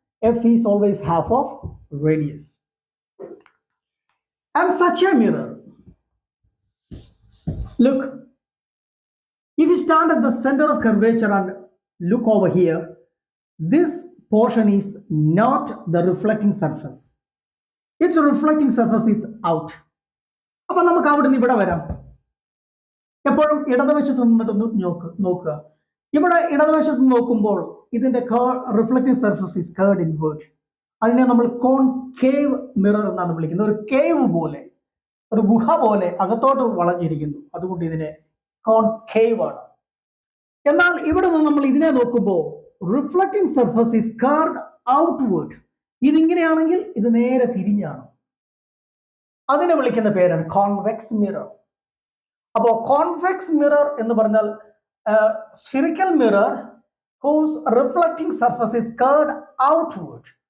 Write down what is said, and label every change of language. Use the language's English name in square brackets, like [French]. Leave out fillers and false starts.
[English] F is always half of radius. And such a mirror, look, if you stand at the center of curvature and look over here, this portion is not the reflecting surface. Its reflecting surface is out. [Malayalam] അപ്പോൾ നമുക്ക് അവിടെ നിന്ന് ഇവിടെ വരാം. എപ്പോഴും ഇടതുവശത്ത് നിന്നിട്ടൊന്ന് നോക്കുക. ഇവിടെ ഇടതുവശത്ത് നോക്കുമ്പോൾ ഇതിന്റെ [English] Reflecting surface is curved inward. [Malayalam] അതിനെ നമ്മൾ കോൺകേവ് മിറർ എന്നാണ് വിളിക്കുന്നത്. ഒരു കേവ് പോലെ, ഒരു ഗുഹ പോലെ അകത്തോട്ട് വളഞ്ഞിരിക്കുന്നു. അതുകൊണ്ട് ഇതിനെ കോൺകേവ് ആണ്. എന്നാൽ ഇവിടെ നിന്ന് നമ്മൾ ഇതിനെ നോക്കുമ്പോൾ [English] Reflecting surface is curved outward. [Malayalam] ഇതിങ്ങനെയാണെങ്കിൽ ഇത് നേരെ തിരിഞ്ഞാണ്. അതിനെ വിളിക്കുന്ന പേരാണ് കോൺവെക്സ് മിറർ. അപ്പോൾ കോൺവെക്സ് മിറർ എന്ന് പറഞ്ഞാൽ [English] spherical mirror whose reflecting surface is curved outward.